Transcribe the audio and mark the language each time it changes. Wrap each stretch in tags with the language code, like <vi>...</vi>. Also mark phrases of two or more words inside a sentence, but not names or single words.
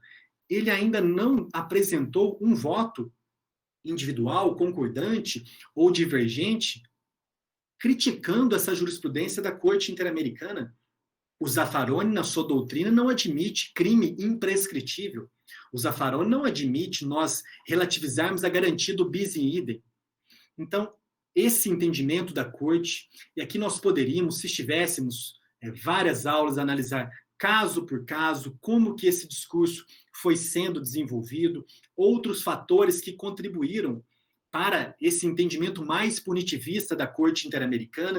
<pt>Ele ainda não apresentou um voto individual, concordante ou divergente, criticando essa jurisprudência da Corte Interamericana. O Zaffaroni, na sua doutrina, não admite crime imprescritível. O Zaffaroni não admite nós relativizarmos a garantia do</pt> <la>bis in idem.</la> <pt>Então, esse entendimento da Corte, e aqui nós poderíamos, se tivéssemos várias aulas, analisar caso por caso, como que esse discurso foi sendo desenvolvido, outros fatores que contribuíram para esse entendimento mais punitivista da Corte Interamericana.</pt>